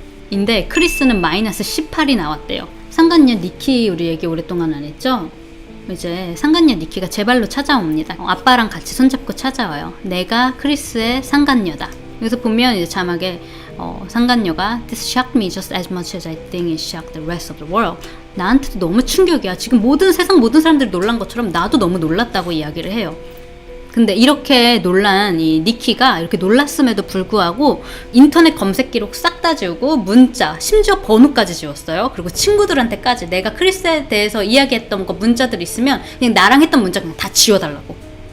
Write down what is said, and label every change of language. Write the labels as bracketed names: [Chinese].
[Korean] -4인데 크리스는 -18이 나왔대요. 상간녀 니키 우리 얘기 오랫동안 안 했죠? 이제 상간녀 니키가 제 발로 찾아옵니다. 아빠랑 같이 손잡고 찾아와요. 내가 크리스의 상간녀다. 여기서 보면 이제 자막에 상간녀가 [English] This shocked me just as much as I think it shocked the rest of the world. [Korean] 나한테도 너무 충격이야. 지금 세상 모든 사람들이 놀란 것처럼 나도 너무 놀랐다고 이야기를 해요. 근데 이렇게 놀란 이 니키가 이렇게 놀랐음에도 불구하고 인터넷 검색 기록 싹 다 지우고 문자, 심지어 번호까지 지웠어요. 그리고 친구들한테까지 내가 크리스에 대해서 이야기했던 거 문자들 있으면 그냥 나랑 했던 문자 그냥 다 지워달라고.